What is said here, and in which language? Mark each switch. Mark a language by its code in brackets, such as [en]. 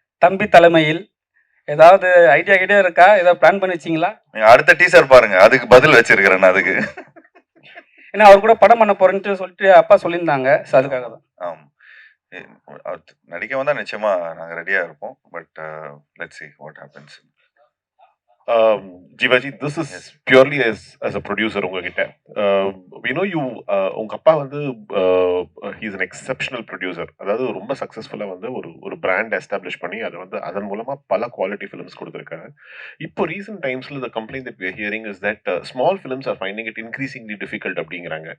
[ta] தம்பி தலைமையில் ஏதாவது ஐடியா இருக்கா? ஏதாவது பிளான் பண்ணி வச்சிங்களா? நீங்கள் அடுத்த டீசர் பாருங்க, அதுக்கு பதில் வச்சிருக்கிறேன் நான் அதுக்கு. ஏன்னா அவர் கூட படம் பண்ண போறேன்ட்டு சொல்லிட்டு அப்பா சொல்லியிருந்தாங்க. ஸோ அதுக்காக தான். நடிக்க வந்தா நிச்சயமா நாங்க ரெடியா இருப்போம். [en] But let's see what happens. Jivaji, this is purely as a producer [ta] உங்ககிட்ட. [en] We know you [ta] உங்க அப்பா வந்து [en] he is an exceptional producer. [ta] அதாவது ரொம்ப சக்சஸ்ஃபுல்லா வந்து ஒரு பிராண்ட் எஸ்டாப்ளிஷ் பண்ணி அதை வந்து அதன் மூலமா பல குவாலிட்டி ஃபிலிம்ஸ் கொடுத்துருக்காங்க. இப்போ ரீசெண்ட் டைம்ஸ்ல [en] the complaint that we are hearing is that small films are finding it increasingly difficult [ta] அப்படிங்கிறாங்க.